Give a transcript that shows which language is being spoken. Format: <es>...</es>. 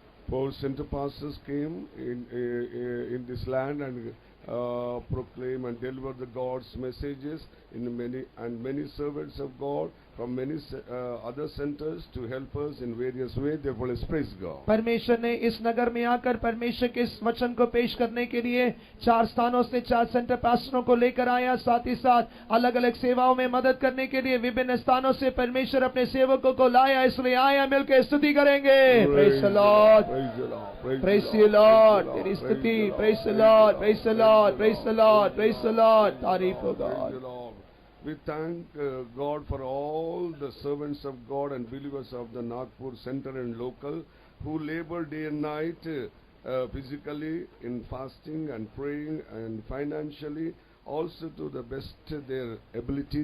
<en>4 center pastors came in this land and proclaim and deliver the God's messages in many servants of God from many other centers to help us in various ways. Therefore, let's praise God.</en> <hi>परमेश्वर ने इस नगर में आकर परमेश्वर के इस वचन को पेश करने के लिए 4 स्थानों से 4 सेंटर पास्टरों को लेकर आया, साथ ही साथ अलग अलग सेवाओं में मदद करने के लिए विभिन्न स्थानों से परमेश्वर अपने सेवकों को लाया, इसलिए आया मिलकर स्तुति करेंगे।</hi> <en>praise the Lord, praise the Lord,</en> <hi>तेरी स्तुति,</hi> <en>praise the Lord, praise the Lord, praise the Lord, praise the Lord,</en> <hi>तारीफ हो</hi> <en>God. We thank God for all the servants of God and believers of the Nagpur Center and local who labor day and night physically in fasting and praying and financially also to the best their ability.</en>